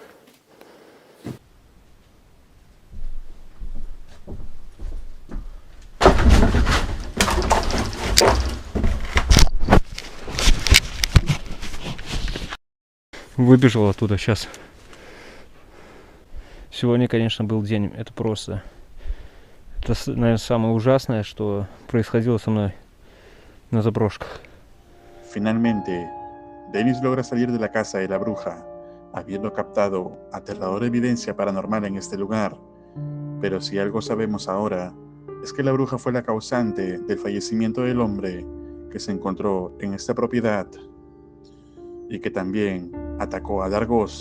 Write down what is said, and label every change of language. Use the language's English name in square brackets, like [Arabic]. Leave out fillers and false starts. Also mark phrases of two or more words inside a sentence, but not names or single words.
[Russian] Выбежал оттуда сейчас. Сегодня, конечно, был день, это просто... Это, наверное, самое ужасное, что происходило со мной на заброшках. [Spanish] Finalmente, Denis logra salir de la casa de la bruja, habiendo captado aterradora evidencia paranormal en este lugar. Pero si algo sabemos ahora, es que la bruja fue la causante del fallecimiento del hombre que se encontró en esta propiedad y que también atacó a Dargost.